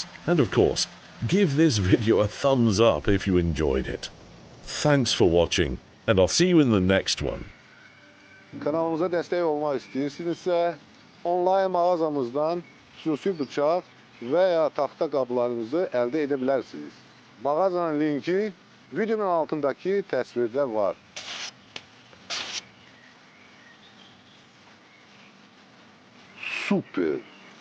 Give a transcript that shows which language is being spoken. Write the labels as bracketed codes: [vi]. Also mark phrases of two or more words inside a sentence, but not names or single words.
[en] And of course, give this video a thumbs up if you enjoyed it. Thanks for watching, and I'll see you in the next one. [tr] Kanalımıza destek olmak istiyorsanız online mağazamızdan hususi bıçak, veya tahta [az] qablarınızı əldə edə bilərsiniz. Mağazanın linki videonun altındakı təsvirdə var. Super.